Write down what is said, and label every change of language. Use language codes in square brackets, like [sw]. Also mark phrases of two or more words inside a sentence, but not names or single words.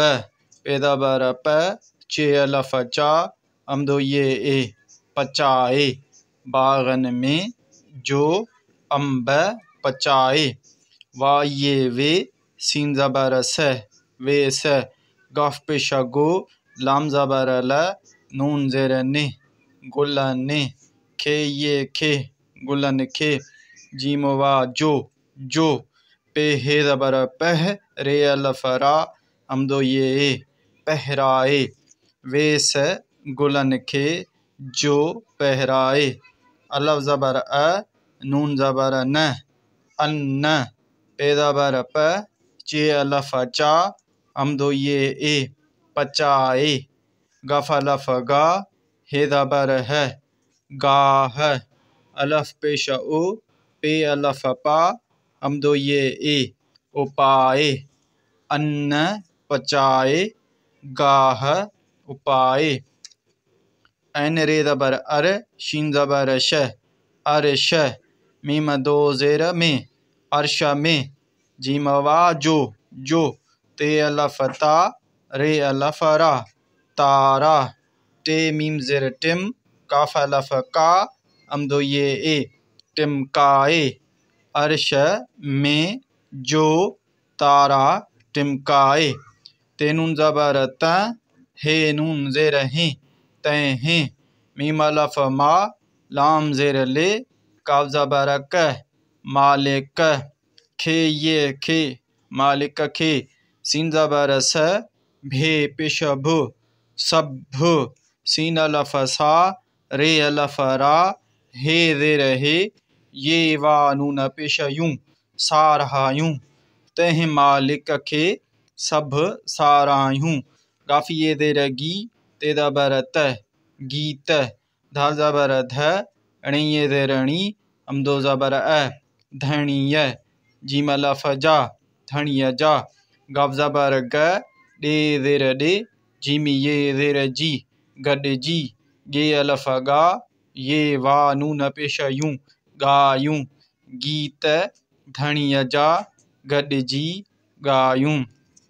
[sd] पे ज़बर प, चे अलफ चा, हमदो ये ए, पचाए। बागन में, जो, अम्ब, पचाए। वा ये वे, सीन ज़बर स, वे स। गाफ पेशा गो, लाम ज़बर ल, नून ज़ेर ने, गुलन। खे ये खे, गुलन खे। जीम वा जो, जो। पे हे ज़बर पह, रे अलफ रा, हमदो ये ए, पहराए। वे स, गुलन खे, जो, पहराए। अलफ ज़बर अ, नून ज़बर न, अन्न। पे ज़बर प, चे अलफ चा, हमदो ये ए, पचाए। गफ अलफ गा, हे ज़बर है, गाह। अलफ पेश ओ, पे अलफ पा, हमदो ये ए, उपाए। अन्न, पचाए, गाह, उपाए। ऐन रे ज़बर अर, शीन ज़बर श, अरश। मीम दो ज़ेर में, अर्श में। जीम वा जो, जो। ते अलफ ता, रे अलफ रा, तारा। टे मीम ज़ेर टिम, काफ अलफ का, हमदो ये ए, टिमकाए। अर्श में, जो, तारा, टिमकाए। ते नून ज़बर त, हे नून ज़ेर हैं, तय हैं। मीम अलफ मा, लाम ज़ेर ले, काफ ज़बर क, मालिक। खे ये खे, मालिक खे। सीन ज़बर स, भे पेश भु, सब। सीन अलफ सा, रे अलफ रा, हे ज़ेर हे, ये वा नून पेश यूं, सारहायूं। तह मालिक खे, सब सारायूं। गाफी ये ज़ेर गी, ते ज़बर त, गीत। धाल ज़बर ध, अणे ये ज़ेरणी, हमदो ज़बर अ, धनिय। जीम लफ जा, धनिय जा। गाफ ज़बर ग, डे ज़ेर डे, जीमी ये ज़ेर जी, गड जी। गे अलफ गा, ये वा नून पेश यूं, गायूं। गीत, धनिय जा, गड जी, गायूं।